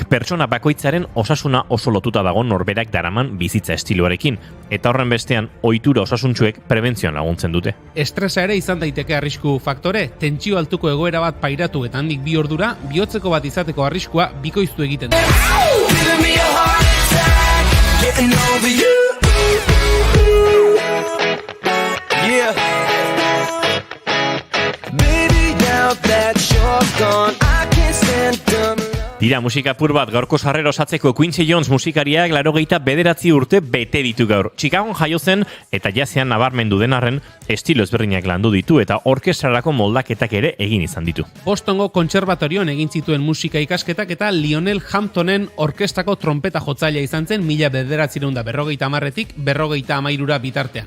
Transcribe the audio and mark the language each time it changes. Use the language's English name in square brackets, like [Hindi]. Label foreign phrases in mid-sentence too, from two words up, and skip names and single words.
[Basque] Pertsona bakoitzaren osasuna oso lotuta dago norberak daraman bizitza estiloarekin, eta horren bestean ohitura osasuntsuek prebentzioan laguntzen dute. Estresa ere izan daiteke arrisku faktore, tentsio altuko egoera bat pairatu eta handik 2 ordura bihotzeko bat izateko arriskua bikoiztu egiten da. [English] Yeah. Baby, now that you're gone, I can't stand them. [Basque] Tira, musika pur bat, gaurko sarrera osatzeko Quincy Jones musikariak 89 urte bete ditu gaur. Chicagon jaio zen eta jazean nabarmendu den arren estilo ezberdinak landu ditu eta orkestrarako moldaketak ere egin izan ditu. Bostongo kontserbatorioan egin zituen musika ikasketak eta Lionel Hamptonen orkestrako trompeta jotzailea izan zen 1950etik 1953 bitartean.